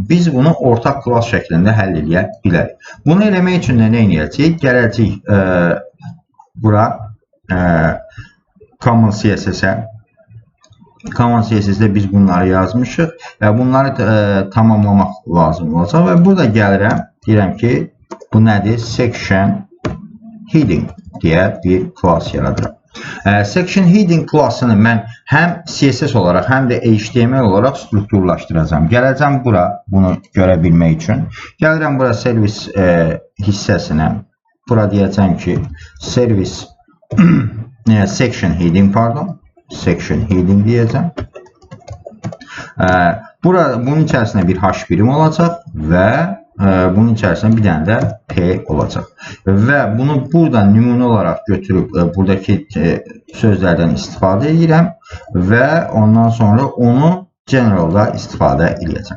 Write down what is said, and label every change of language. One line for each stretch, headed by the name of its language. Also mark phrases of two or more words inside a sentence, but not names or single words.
Azerbaijani: Biz bunu ortaq klass şəklində həll edə bilərik. Bunu eləmək üçün nə edəcəyik? Gələcək bura Common CSS-ə. Common CSS-də biz bunları yazmışıq və bunları tamamlamaq lazım olacaq və burada gəlirəm, deyirəm ki, bu nədir?
English: Section heading
Azerbaijani: deyə bir klass yaradıram.
English: Section heading
Azerbaijani: klassını mən həm CSS olaraq, həm də HTML olaraq strukturlaşdıracağım. Gələcəm bura, bunu görə bilmək üçün. Gəlirəm bura servis hissəsinə. Bura deyəcəm ki, servis
English: section heading, section heading
Azerbaijani: deyəcəm. Bunun içərisində bir H birim olacaq və bunun içərisində bir dənə də P olacaq. Və bunu buradan nümunə olaraq götürüb buradakı sözlərdən istifadə edirəm və ondan sonra onu generalda istifadə edəcəm.